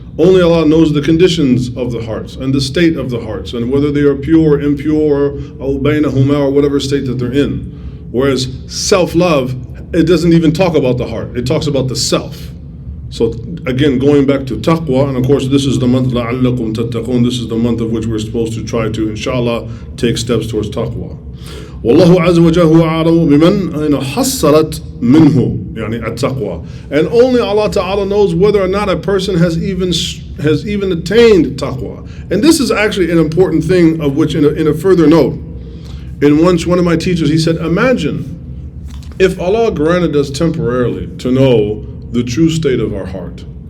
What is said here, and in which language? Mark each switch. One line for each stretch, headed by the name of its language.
English: Only Allah knows the conditions of the hearts and the state of the hearts, and whether they are pure, impure, or baynahuma, or whatever state that they're in. Whereas self-love, it doesn't even talk about the heart. It talks about the self. So again, going back to taqwa, and of course this is the month,
Arabic: لَعَلَّكُمْ تَتَّقُونَ,
English: this is the month of which we're supposed to try to, inshallah, take steps towards taqwa.
Arabic: والله عز وجل هو أعلم بمن حصلت منه يعني التقوى.
English: And only Allah Ta'ala knows whether or not a person has even attained taqwa. And this is actually an important thing, of which in a further note, one of my teachers, he said, imagine if Allah granted us temporarily to know the true state of our heart.